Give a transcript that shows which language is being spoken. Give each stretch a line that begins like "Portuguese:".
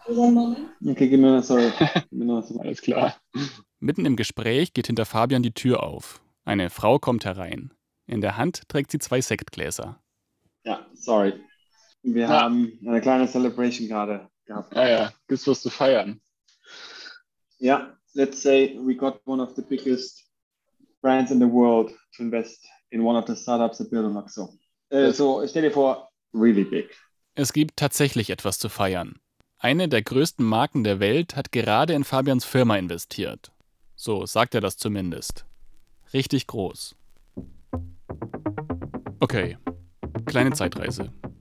German: Okay, gib mir das, sorry. Alles klar. Mitten im Gespräch geht hinter Fabian die Tür auf. Eine Frau kommt herein. In der Hand trägt sie zwei Sektgläser. Ja, sorry. Wir haben eine kleine Celebration gerade gehabt. Ah ja, gibt's was zu feiern.
English: Ja, let's say we got one of the biggest brands in the world to invest in one of the startups that build on Luxo.
German: So, stell dir vor,
English: really big.
German: Es gibt tatsächlich etwas zu feiern. Eine der größten Marken der Welt hat gerade in Fabians Firma investiert. So sagt er das zumindest. Richtig groß. Okay, kleine Zeitreise.